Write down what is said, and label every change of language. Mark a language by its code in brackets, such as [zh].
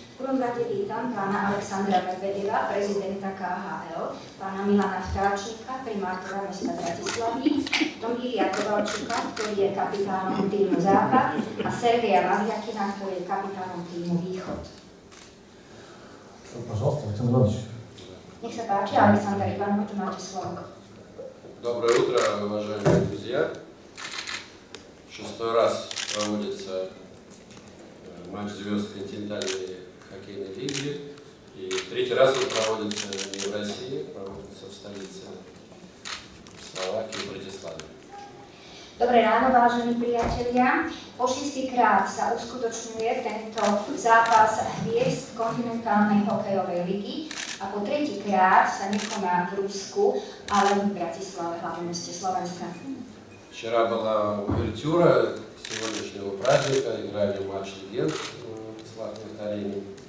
[sk] V prvom rade vítam pána Alexandra Medvedeva, prezidenta KHL, pána Milana Vtáčnika, primátora mesta Bratislavy, Ilja Kovalčuka, ktorý je kapitánom týmu Západ, a Sergeja Mazjakina, ktorý je kapitánom týmu Východ. [ru] Пожалуйста, Александр Иванович. [sk] Nech sa páči, Alexander Ivanovič, máte slovo. [ru] Доброе утро, уважаемые друзья. 6-й раз проводится матч звезд континентальной хоккейной лиги. И 3-й раз он проводится не в России, проводится в столице Словакии, Братиславе. [sk] Dobré ráno, vážení priatelia. Po 6. krát sa uskutočňuje tento zápas hviezd kontinentálnej hokejovej ligy a po 3. krát sa nekoná v Rusku, ale v Bratislave, hlavnom meste Slovenska. [ru] Вчера была увертюра сегодняшнего праздника, играли матч легенд в славной арене.